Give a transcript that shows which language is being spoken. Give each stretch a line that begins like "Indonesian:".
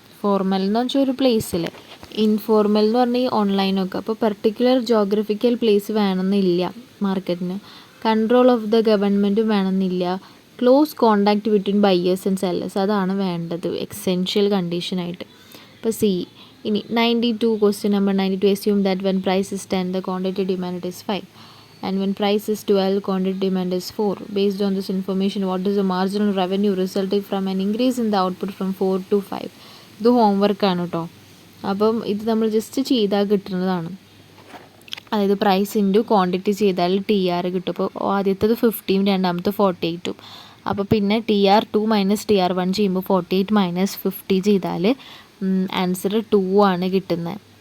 Malayalam: Formal എന്ന് വെച്ചാൽ ഒരു പ്ലേസിൽ, ഇൻഫോർമൽ എന്ന് പറഞ്ഞാൽ ഈ ഓൺലൈനൊക്കെ. അപ്പോൾ പെർട്ടിക്കുലർ ജോഗ്രഫിക്കൽ പ്ലേസ് വേണമെന്നില്ല മാർക്കറ്റിന്.
English: control of the ഗവൺമെൻറ്റും
Malayalam: വേണമെന്നില്ല.
English: close contact between buyers and sellers
Malayalam: അതാണ് വേണ്ടത് എക്സെൻഷ്യൽ കണ്ടീഷനായിട്ട്. ഇപ്പോൾ സി.
English: ഇനി 92 question number 92 assume that when price is 10 the quantity demanded is 5 and when price is 12 quantity demand is 4. Based on this information what is the marginal revenue resulting from an increase in the output from 4 to 5?
Malayalam: ഇത് ഹോംവർക്കാണ് കേട്ടോ. അപ്പം ഇത് നമ്മൾ just ചെയ്താൽ കിട്ടുന്നതാണ്. അതായത് price into quantity ചെയ്താൽ TR കിട്ടും. അപ്പോൾ ആദ്യത്തേത് 50 രണ്ടാമത്തെ 48. അപ്പോൾ പിന്നെ TR2 മൈനസ് TR1 ചെയ്യുമ്പോൾ 48 മൈനസ് 50 ചെയ്താൽ ആൻസർ 2 ആണ് കിട്ടുന്നത്.